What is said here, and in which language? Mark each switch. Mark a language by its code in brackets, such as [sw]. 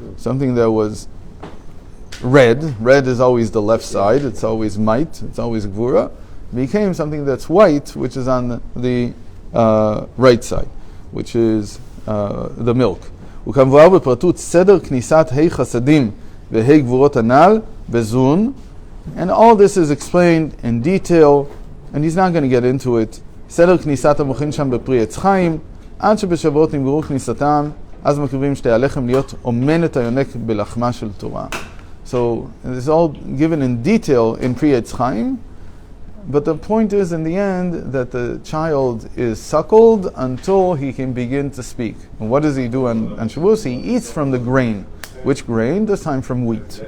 [en] Something that was red is always the left side, it's always might, it's always gvura, became something that's white, which is on the right side, which is the milk. [he] וכמבואר בפרטות סדר כניסת ה' חסדים וה' גבורות הנ"ל בזון, [en] and all this is explained in detail, and he's not going to get into it. [he] סדר כניסת המוחין שם בפרי עץ חיים, עד שבשבועות נגמרו כניסתם, אז מקריבים שתי הלחם להיות אומנת היונק בלחמה של תורה. [en] So it's all given in detail in Pri Etz Chaim, but the point is in the end that the child is suckled until he can begin to speak. And what does he do on Shavuos? He eats from the grain. Which grain? This time from wheat.